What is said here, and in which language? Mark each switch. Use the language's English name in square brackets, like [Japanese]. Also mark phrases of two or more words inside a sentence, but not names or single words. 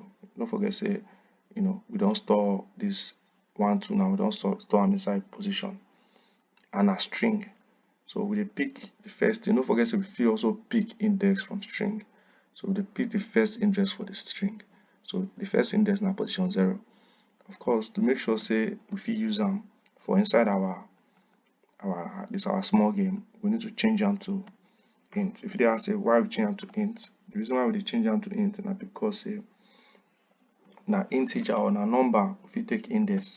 [Nigerian Pidgin] Don't forget say we don't store this 1, 2 now. We don't store them inside position and a string. So we pick the first thing. Don't forget say we also pick index from string. So we dey pick the first index for the string. So the first index na position 0. Of course, to make sure say we fit use am for inside our small game, we need to change am to int. If you dey ask say why we change am to int, the reason why we dey change am to int na because say na integer or na number we fit take index.